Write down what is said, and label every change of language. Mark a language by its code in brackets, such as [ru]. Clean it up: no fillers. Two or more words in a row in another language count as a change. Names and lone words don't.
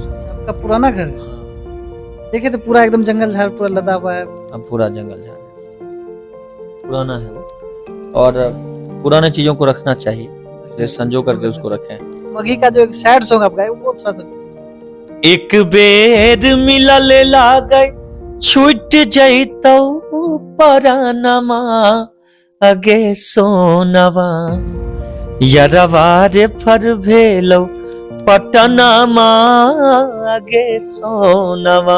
[hi] आपका पुराना घर है? देखे तो पूरा एकदम जंगल झाड़ पूरा लदा हुआ है। अब पूरा जंगल झाड़ है, पुराना है वो। और पुराने चीजों को रखना चाहिए, जैसे संजो करके उसको रखें। मगी का जो एक [en] sad song [hi] आप गाए वो थोड़ा सा। [anp] एक बेर मिलल लागै छूट जैतौ परानमा अगे सोनवा, यरवा रे फर भेलौ पटनमा अगे सोनवा।